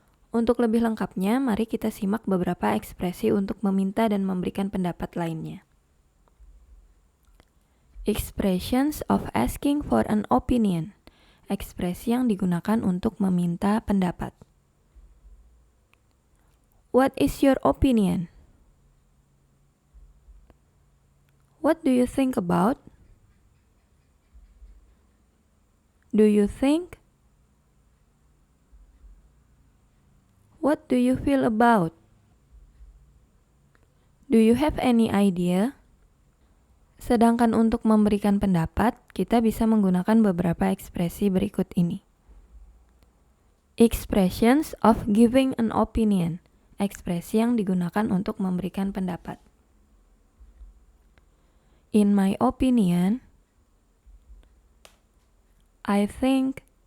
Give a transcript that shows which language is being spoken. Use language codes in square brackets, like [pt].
[id] Untuk lebih lengkapnya, mari kita simak beberapa ekspresi untuk meminta dan memberikan pendapat lainnya. [en] Expressions of asking for an opinion. [id] Ekspresi yang digunakan untuk meminta pendapat. [en] What is your opinion? What do you think about? Do you think? What do you feel about? Do you have any idea? [id] Sedangkan untuk memberikan pendapat, kita bisa menggunakan beberapa ekspresi berikut ini. [en] Expressions of giving an opinion. [id] Ekspresi yang digunakan untuk memberikan pendapat. [en] In my opinion, I think.